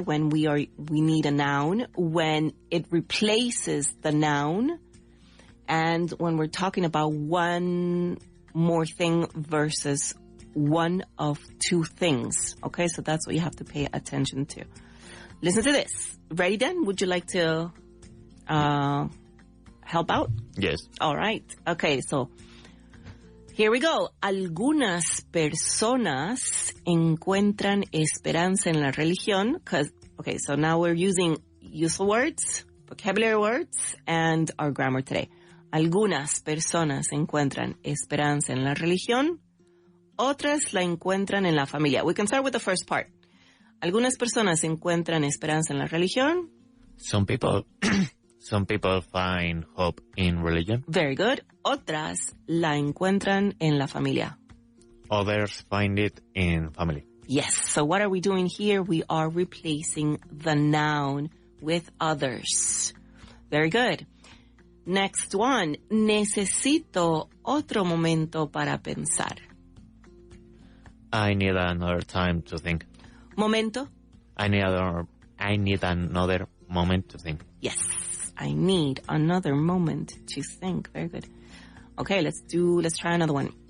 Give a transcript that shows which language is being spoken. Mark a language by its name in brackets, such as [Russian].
[English] When we need a noun, when it replaces the noun, and when we're talking about one more thing versus one of two things, okay? So that's what you have to pay attention to. Listen to this. Ready then? Would you like to help out? Yes. All right. Okay, so here we go. [Spanish] Algunas personas encuentran esperanza en la religión. [English] Okay, so now we're using useful words, vocabulary words, and our grammar today. [Spanish] Algunas personas encuentran esperanza en la religión, otras la encuentran en la familia. [English] We can start with the first part. [Spanish] Algunas personas encuentran esperanza en la religión. [English] Some people find hope in religion. Very good. [Spanish] Otras la encuentran en la familia. [English] Others find it in family. Yes. So what are we doing here? We are replacing the noun with others. Very good. Next one. [Spanish] Necesito otro momento para pensar. [English] I need another time to think. [Spanish] Momento. [English] I need another moment to think. Yes. I need another moment to think. Very good. Okay, let's try another one.